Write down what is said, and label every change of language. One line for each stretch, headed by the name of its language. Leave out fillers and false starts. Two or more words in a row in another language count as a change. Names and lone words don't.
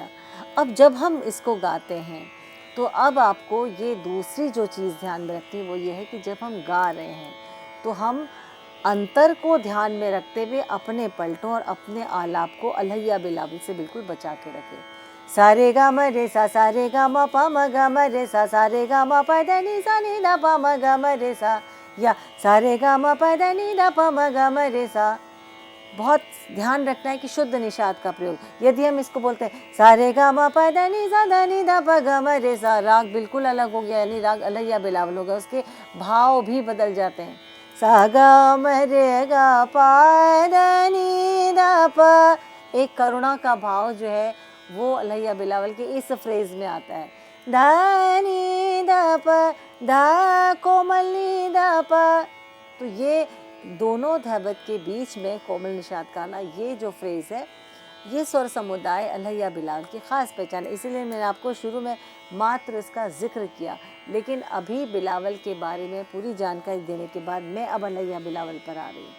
Hindi: अब जब हम इसको गाते हैं तो अब आपको ये दूसरी जो चीज़ ध्यान में रखनी है वो ये है कि जब हम गा रहे हैं तो हम अंतर को ध्यान में रखते हुए अपने पलटों और अपने आलाप को अलहैया बिलावल से बिल्कुल बचा के रखें। सारे गा म रे सा, सारे गा म प म ग म रे सा, सारे गा म प ध नि सा नि ध प म ग म रे सा, या सारे गा म प ध नि ध प म ग म रे सा। बहुत ध्यान रखना है कि शुद्ध निषाद का प्रयोग। यदि हम इसको बोलते हैं सारे गा म प ध नि सा ध नि ध प ग म रे सा, राग बिल्कुल अलग हो गया, यानी राग अलहैया बिलावल हो गया, उसके भाव भी बदल जाते हैं। सा गा म रे गा प ध नि ध प, एक करुणा का भाव जो है वो अलहैया बिलावल के इस फ्रेज में आता है। ध नि ध प, ध कोमल नि ध प, तो ये दोनों धैवत के बीच में कोमल निषाद का आना, ये जो फ्रेज है ये स्वर समुदाय अलहैया बिलावल की ख़ास पहचान है। इसीलिए मैंने आपको शुरू में मात्र इसका जिक्र किया, लेकिन अभी बिलावल के बारे में पूरी जानकारी देने के बाद मैं अब अलहैया बिलावल पर आ रही हूँ।